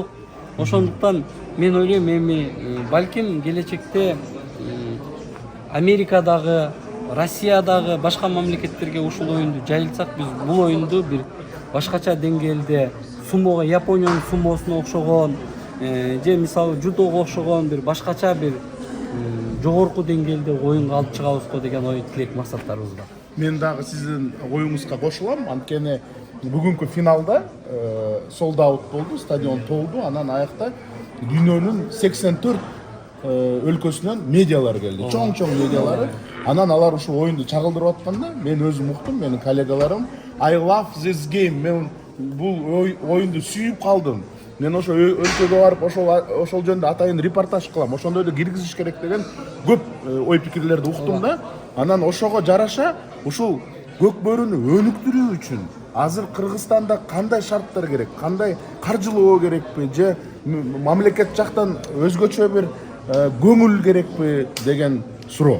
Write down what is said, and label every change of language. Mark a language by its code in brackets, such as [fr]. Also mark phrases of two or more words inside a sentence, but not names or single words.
[ky] Ошондуктан мен ойлойм эми балким келечекте Америкадагы, Россиядагы башка мамлекеттерге ушул оюнду жайылтсак, биз бул оюнду бир башкача деңгээлде сумого, Япониянын сумосуна окшогон же мисалы жудого окшогон бир башкача бир жогорку деңгээлде оюнга алып чыгабызго деген ой тилек максаттарыбыз бар. Мен дагы сиздин оюңузга кошулам. Анткени бүгүнкү финалда [en] sold out [ky] болду, стадион толду. Анан аякта дүйнөнүн 84 өлкөсүнөн медиалар келди. Чоң медиалары. Анан алар ушул оюнду чагылдырып атканда, мен өзүм уктум, менин коллегаларым [en] I love this game. [ky] Мен бул оюнду сүйүп калдым. Мен ошо өлкөгө барып ошол жөнүндө атайын репортаж кылам. Ошондой да киргизиш керек деген көп ой пикирлерди уктум да. Анан ошого жараша ушул көкбөрүнү өнүктүрүү үчүн азыр Кыргызстанда кандай шарттар керек, кандай каржылоо керекпи же мамлекет жактан өзгөчө бир көңүл керекпи деген суроо.